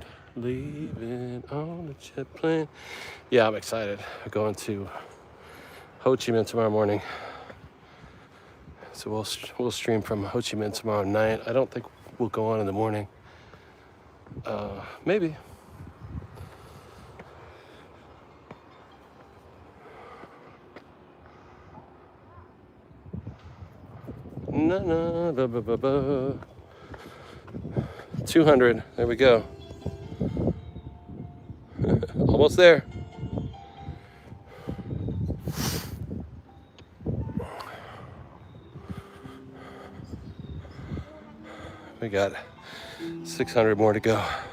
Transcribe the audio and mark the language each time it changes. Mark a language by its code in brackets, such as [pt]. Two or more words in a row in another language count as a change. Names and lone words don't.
[en] Leaving on the jet plane. Yeah, I'm excited. I'm going to Ho Chi Minh tomorrow morning. So we'll stream from Ho Chi Minh tomorrow night. I don't think we'll go on in the morning. Maybe. Na na ba ba ba ba. 200. There we go. Almost there. We got 600 more to go.